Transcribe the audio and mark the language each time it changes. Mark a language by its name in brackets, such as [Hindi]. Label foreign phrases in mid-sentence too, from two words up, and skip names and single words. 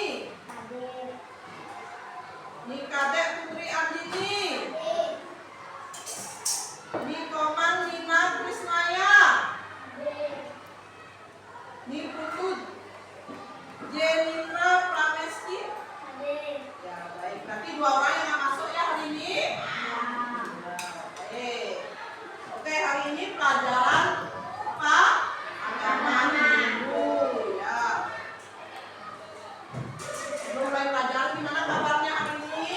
[Indonesian] Hadir. Ni Kadek Putri Andini. Hadir. Ni Koman Nina Krisnaya. Hadir. Ni Putu Jenitra Pramesti. Hadir. Ya baik, berarti 2 orang yang nggak masuk ya hari ini. Ya. Baik. Oke, hari ini pelajaran apa? Agama Hindu. Ya. Sebelum mulai pelajaran, gimana kabarnya hari ini?